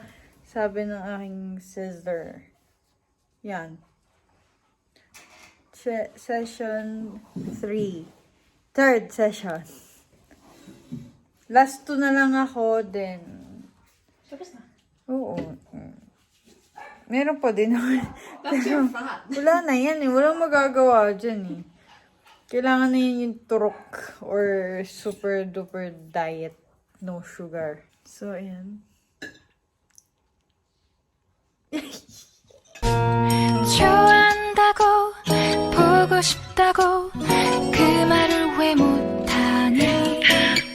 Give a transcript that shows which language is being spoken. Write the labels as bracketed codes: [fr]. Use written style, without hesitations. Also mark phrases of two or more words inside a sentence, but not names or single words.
[tl] Sabi ng aking sister. Yan. [en] Session 3. Third session. Last 2 [tl] na lang ako, [en] then... [tl] Tapos na. Oo. Meron pa din naman. [en] That's your fat. [tl] Wala na yan eh. Walang magagawa dyan eh. Kailangan na yun yung turok or [en] super duper diet. No sugar. So, ayan. [ko] 좋아한다고 보고 싶다고 그 말을 왜 못하니